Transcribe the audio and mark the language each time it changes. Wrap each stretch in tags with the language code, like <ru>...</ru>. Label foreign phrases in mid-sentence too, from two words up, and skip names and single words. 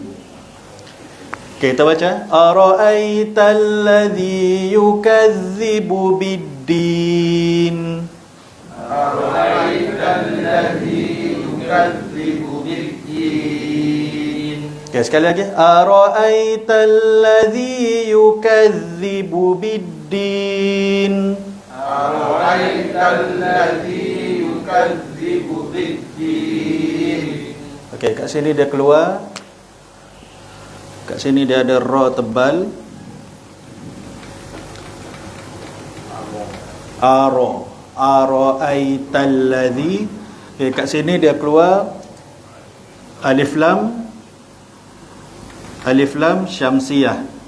<ms>Okey, kita baca</ms> <ar>أرأيت الذي يكذب بالدين. أرأيت الذي يكذب بالدين.</ar> <ms>Okey, sekali lagi</ms> <ar>أرأيت الذي يكذب بالدين. أرأيت الذي يكذب بالدين.</ar> <ms>Okey, kat sini dia keluar. Kat sini dia ada ra tebal.</ms> <ar>أرأيت الذي.</ar> <ms>Okey, kat sini dia keluar</ms> <ar>ألف لام شمسية.</ar>